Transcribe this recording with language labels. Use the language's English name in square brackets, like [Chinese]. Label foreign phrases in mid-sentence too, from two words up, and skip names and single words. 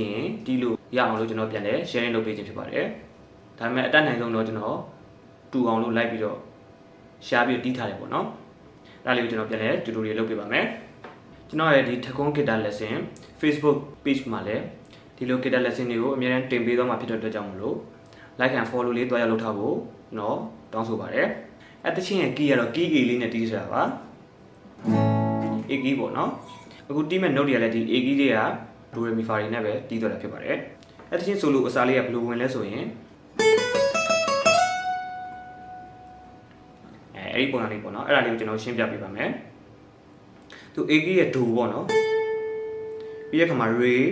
[Burmese] င်တီးလို့ရအောင်လို့ကျွန်တော်ပြန်လဲ sharing လုပ်ပေးခြင်းဖြစ်ပါတယ်ဒါပေမဲ့အတက်နိုင်ဆုံးတော့ကျွန်တော်တူအောင်လို့လိုက်ပြီးတော့ရှားပြီးတီးထားတယ်ပေါ့နော်အဲ့ဒါလေးကိုကျွန်တော်ပြန်လဲ tutorial လုပ်ပေးပါမယ်ကျွန်တော်ရဲ့ဒီထကုန်း [English] guitar lesson Facebook page [Burmese] မှာလည်းဒီလို [English] guitar lesson [Burmese] တွေကိုအများအားတင်ပေးသွားမှာဖြစ်တဲ့အတွက်ကြောင့်မလို့ [English] like and follow [Burmese] လေးတွားရလုပ်ထားဖို့နော်တောင်းဆိုပါတယ်အဲ့တချင်းရဲ့ key ကတော့ key A လေးနဲ့တီးထားတာပါ [English] A key [Burmese] ပေါ့နော်အခုတီးမဲ့ note တွေကလည်းဒီ [English] A key [Burmese] တွေက do re mi fa တွေနဲ့ပဲတီးသွားတာဖြစ်ပါတယ်အဲ့တချင်း solo အစားလေးကဘယ်လိုဝင်လဲဆိုရင် အဲ့ဒီပုံစံလေးပေါ့နော်အဲ့ဒါလေးကိုကျွန်တော်ရှင်းပြပေးပါမယ်သူ [English] A key [Burmese] ရဲ့ do ပေါ့နော်ပြီးရခါမှာ re